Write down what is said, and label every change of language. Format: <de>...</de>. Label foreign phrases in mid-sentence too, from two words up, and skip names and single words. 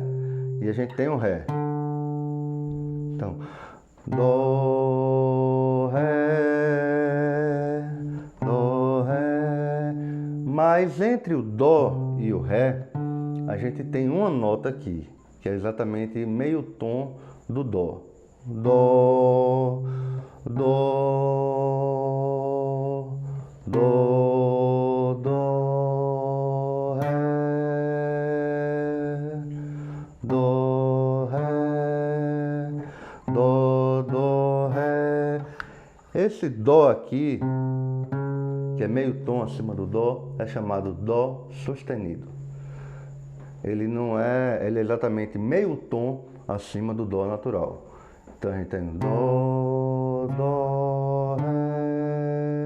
<pt>E a gente tem o Ré. Então, Dó, Ré, Dó, Ré. Mas entre o Dó e o Ré, a gente tem uma nota aqui, que é exatamente meio tom do Dó. Dó, Dó, Dó, Dó, Ré, Dó, Ré, Dó, Dó, Ré. Esse Dó aqui, que é meio tom acima do Dó, é chamado Dó sustenido. Ele é exatamente meio tom acima do Dó natural. Então a gente tem Dó, Dó, Ré.</pt>